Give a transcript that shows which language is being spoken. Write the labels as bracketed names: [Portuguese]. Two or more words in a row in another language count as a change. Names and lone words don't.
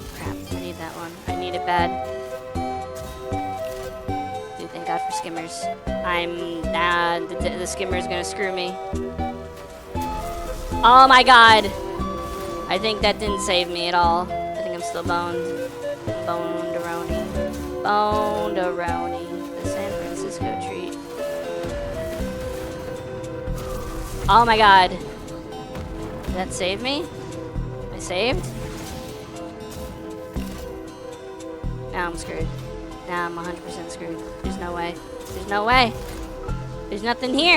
[English] Crap, I need that one. I need it bad. Dude, thank God for skimmers. The skimmer's gonna screw me. Oh my god! I think that didn't save me at all. I think I'm still boned. Bone-deroni. Bone-deroni. The San Francisco treat. Oh my god. Did that save me? Am I saved? Now I'm screwed. Now I'm 100% screwed. There's no way. There's no way. There's nothing here.